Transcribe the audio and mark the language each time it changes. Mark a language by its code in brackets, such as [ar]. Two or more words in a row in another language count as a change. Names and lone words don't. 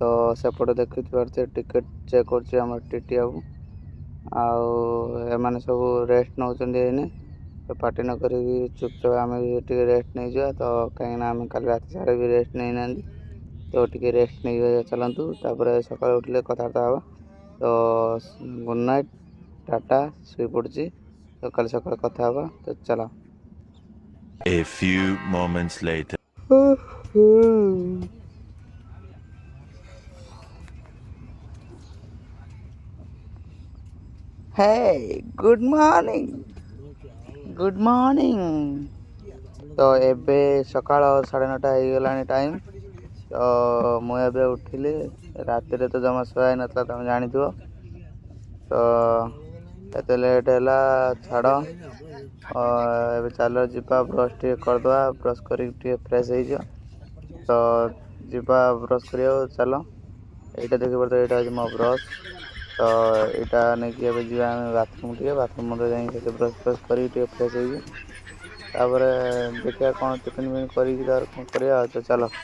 [or] ସେପଟେ ଦେଖିପାରୁଥିବେ ଟିକେଟ୍ ଚେକ୍ କରୁଛି ଆମର TT ଆଉ ଏମାନେ ସବୁ ରେଷ୍ଟ ନେଉଛନ୍ତି ଏଇନେ ତ ପାର୍ଟି ନ କରିକି ଚୁପଚାପ ଆମେ ବି ଟିକେ ରେଷ୍ଟ ନେଇଯିବା ତ କାହିଁକିନା ଆମେ କାଲି ରାତି ସାରା ବି ରେଷ୍ଟ ନେଇନାହାନ୍ତି ତ ଟିକେ ରେଷ୍ଟ ନେଇଯିବା ଚାଲନ୍ତୁ ତାପରେ ସକାଳୁ ଉଠିଲେ କଥାବାର୍ତ୍ତା ହେବା ତ [en] good night [or] ଟାଟା ଶୋଇପଡ଼ୁଛି ତ କାଲି ସକାଳେ କଥା ହେବା ତ ଚାଲ [en] A few moments later. Hey, good morning. Good morning. [or] ତ ଏବେ ସକାଳ 9:30 ହେଇଗଲାଣି ଟାଇମ୍ ତ ମୁଁ ଏବେ ଉଠିଲି ରାତିରେ ତ ଜମା ଶୋଆ ହେଇନଥିଲା ତମେ ଜାଣିଥିବ ତ ଏତେ ଲେଟ୍ ହେଲା ଛାଡ଼ ଏବେ ଚାଲ ଯିବା ବ୍ରସ୍ ଟିକେ କରିଦେବା ବ୍ରସ୍ କରିକି ଟିକେ ଫ୍ରେଶ୍ ହେଇଯିବା ତ ଯିବା ବ୍ରସ୍ କରିବାକୁ ଚାଲ ଏଇଟା ଦେଖିପାରୁଥିବ ଏଇଟା ହେଉଛି ମୋ ବ୍ରସ୍ ତ ଏଇଟା ନେଇକି ଏବେ ଯିବା ଆମେ ବାଥରୁମ୍ରେ ଯାଇକି ସେଠି ବ୍ରସ୍ ଫ୍ରସ୍ କରିକି ଟିକେ ଫ୍ରେଶ୍ ହେଇକି ତାପରେ ଦେଖିବା କ'ଣ ଟିଫିନ୍ ଫିଫିନ୍ କରିକି ତାପରେ କ'ଣ କରିବା ଆଉ ତ ଚାଲ